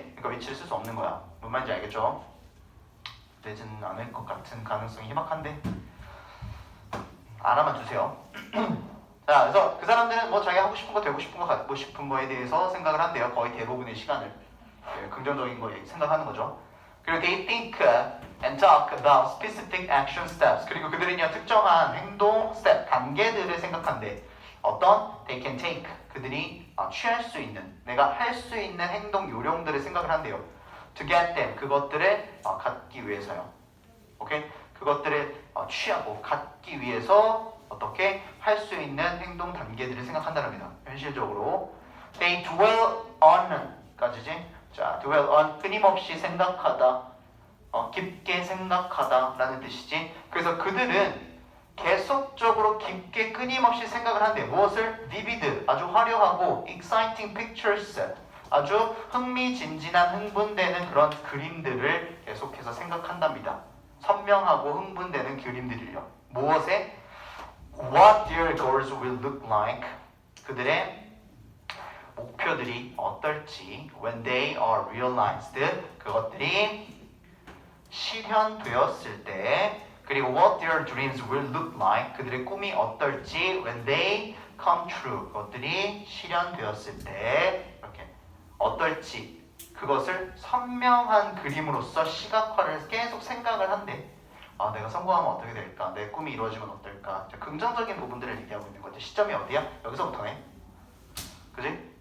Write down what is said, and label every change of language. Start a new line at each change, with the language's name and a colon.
Korean: 그러니까 위치를 쓸 수 없는 거야. 뭔 말인지 알겠죠? 되지는 않을 것 같은 가능성이 희박한데 알아만 주세요. 자, 그래서 그 사람들은 뭐 자기 하고 싶은 거, 되고 싶은 거, 갖고 싶은 거에 대해서 생각을 한대요. 거의 대부분의 시간을. 긍정적인 거 생각하는 거죠. 그리고
English: they think and talk about specific action steps.
Korean: 그리고 그들은요, 특정한 행동 step, 단계들을 생각한대. 어떤?
English: They can take.
Korean: 그들이 취할 수 있는, 내가 할 수 있는 행동 요령들을 생각을 한대요.
English: To get them.
Korean: 그것들을 갖기 위해서요. 오케이? 그것들을 취하고 갖기 위해서 어떻게 할 수 있는 행동 단계들을 생각한다랍니다. 현실적으로
English: they dwell on
Korean: 까지지. 자, dwell on 끊임없이 생각하다, 깊게 생각하다라는 뜻이지. 그래서 그들은 계속적으로 깊게 끊임없이 생각을 한대. 무엇을? vivid, 아주 화려하고
English: exciting pictures,
Korean: 아주 흥미진진한 흥분되는 그런 그림들을 계속해서 생각한답니다. 선명하고 흥분되는 그림들이요. 무엇에?
English: What their goals will look like.
Korean: 그들의 목표들이 어떨지.
English: When they are realized.
Korean: 그것들이 실현되었을 때. 그리고
English: what their dreams will look like.
Korean: 그들의 꿈이 어떨지.
English: When they come true.
Korean: 그것들이 실현되었을 때. 이렇게 어떨지. 그것을 선명한 그림으로써 시각화를 계속 생각을 한대. 아, 내가 성공하면 어떻게 될까? 내 꿈이 이루어지면 어떨까? 긍정적인 부분들을 얘기하고 있는 거지. 시점이 어디야? 여기서부터네. 그지?